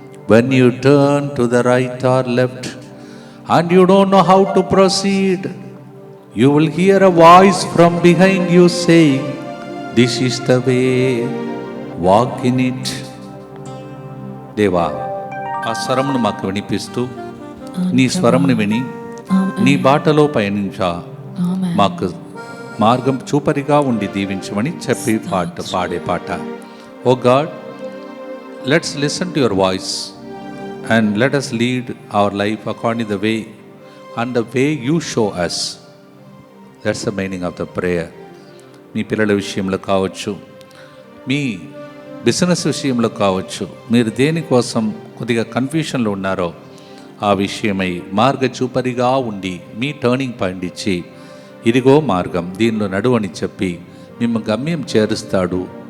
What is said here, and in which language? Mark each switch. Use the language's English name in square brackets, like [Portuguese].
[English] When you turn to the right or left and you don't know how to proceed, you will hear a voice from behind you saying, "This is the way, walk in it." [Telugu] దేవా, ఆ స్వరమును మాకు వినిపిస్తూ నీ స్వరమును విని నీ బాటలో పయనించా మాకు మార్గం చూపరిగా ఉండి దీవించమని చెప్పి పాడే పాట. [English] O God, let's listen to your voice and let us lead our life according to the way and the way you show us. That's the meaning of the prayer. [Telugu] మీ పిల్లల విషయంలో కావచ్చు, మీ బిజినెస్ విషయంలో కావచ్చు, మీరు దేనికోసం కొద్దిగా కన్ఫ్యూషన్లో ఉన్నారో ఆ విషయమై మార్గ చూపరిగా ఉండి మీ టర్నింగ్ పాయింట్ ఇచ్చి ఇదిగో మార్గం, దీనిలో నడువని చెప్పి మిమ్మ గమ్యం చేరుస్తాడు.